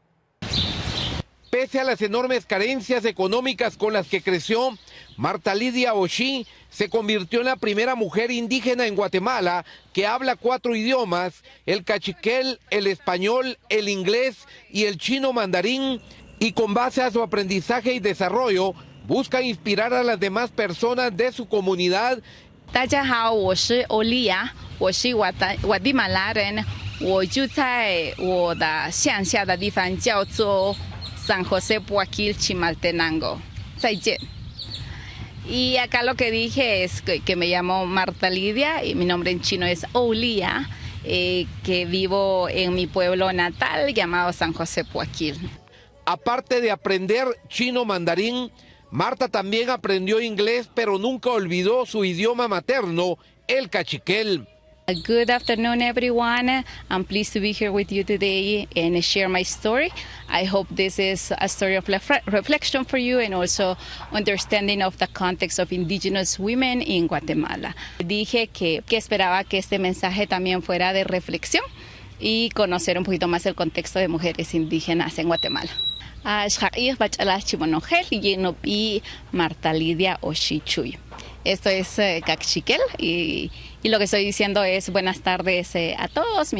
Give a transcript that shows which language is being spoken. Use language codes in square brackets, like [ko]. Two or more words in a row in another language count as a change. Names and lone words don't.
[es] Pese a las enormes carencias económicas con las que creció, Marta Lidia Oshí se convirtió en la primera mujer indígena en Guatemala que habla 4 idiomas, el cachiquel, el español, el inglés y el chino mandarín, y con base a su aprendizaje y desarrollo, busca inspirar a las demás personas de su comunidad. [zh] 大家好，我是欧丽亚，我是瓦地马拉人，我住在我的乡下的地方叫做 San José Puaquil Chimaltenango. [es] 再见。Y acá lo que dije es que me llamo Marta Lidia y mi nombre en chino es Olia, que vivo en mi pueblo natal llamado San José Puaquil. Aparte de aprender chino mandarín, Marta también aprendió inglés, pero nunca olvidó su idioma materno, el cachiquel. [en] Good afternoon, everyone. I'm pleased to be here with you today and share my story. I hope this is a story of reflection for you and also understanding of the context of indigenous women in Guatemala. [es] Dije que esperaba que este mensaje también fuera de reflexión y conocer un poquito más el contexto de mujeres indígenas en Guatemala. Y Marta Lidia Oshichuy. Esto es cachiquel y lo que estoy diciendo es buenas tardes a todos.